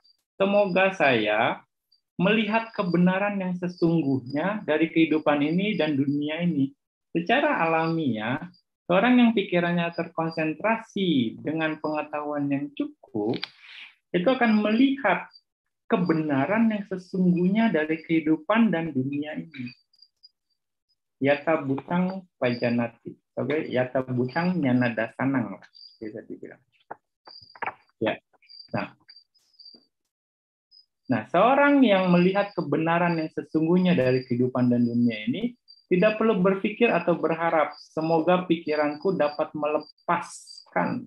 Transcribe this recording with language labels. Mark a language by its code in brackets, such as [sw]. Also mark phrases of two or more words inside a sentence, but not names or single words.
[id] Semoga saya melihat kebenaran yang sesungguhnya dari kehidupan ini dan dunia ini. Secara alamiah, seorang yang pikirannya terkonsentrasi dengan pengetahuan yang cukup, itu akan melihat kebenaran yang sesungguhnya dari kehidupan dan dunia ini. [pi] Yata butang pajanati. Oke, yata butang nyana dasanang, [id] bisa dibilang. Ya. Nah, seorang yang melihat kebenaran yang sesungguhnya dari kehidupan dan dunia ini tidak perlu berpikir atau berharap, semoga pikiranku dapat melepaskan.